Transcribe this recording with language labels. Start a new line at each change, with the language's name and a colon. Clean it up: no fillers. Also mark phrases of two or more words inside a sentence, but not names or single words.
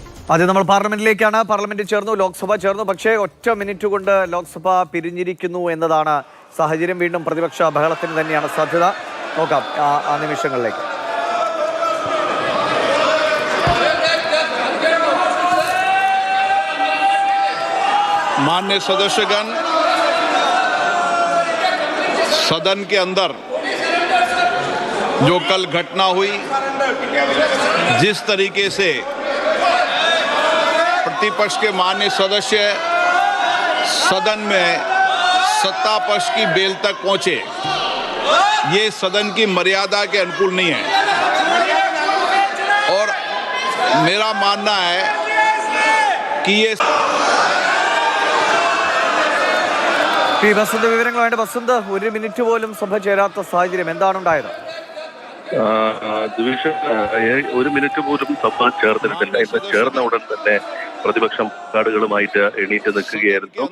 Malayalam: ആദ്യം നമ്മൾ പാർലമെന്റിലേക്കാണ്. പാർലമെന്റ് ചേർന്നു, ലോക്സഭ ചേർന്നു. പക്ഷേ ഒറ്റ മിനിറ്റ് കൊണ്ട് ലോക്സഭ പിരിഞ്ഞിരിക്കുന്നു എന്നതാണ് സാഹചര്യം. വീണ്ടും പ്രതിപക്ഷ ബഹളത്തിന് തന്നെയാണ് സാധ്യത. നോക്കാം ആ നിമിഷങ്ങളിലേക്ക്.
Hindi: माननीय सदस्यगण, सदन के अंदर जो कल घटना हुई, जिस तरीके से प्रतिपक्ष के माननीय सदस्य सदन में सत्ता पक्ष की बेल तक पहुंचे, ये सदन की मर्यादा के अनुकूल नहीं है। और मेरा मानना है कि ये
Malayalam: വസന്ത് വിവരങ്ങളുമായിട്ട്. വസന്ത്, ഒരു മിനിറ്റ് പോലും സഭ ചേരാത്ത സാഹചര്യം, എന്താണ് ഉണ്ടായത്? ഒരു മിനിറ്റ് പോലും സഭ ചേർന്നിട്ടില്ല. ഇന്ന് ചേർന്ന ഉടൻ തന്നെ പ്രതിപക്ഷം കാർഡുകളുമായിട്ട് എണീറ്റ് നിൽക്കുകയായിരുന്നു.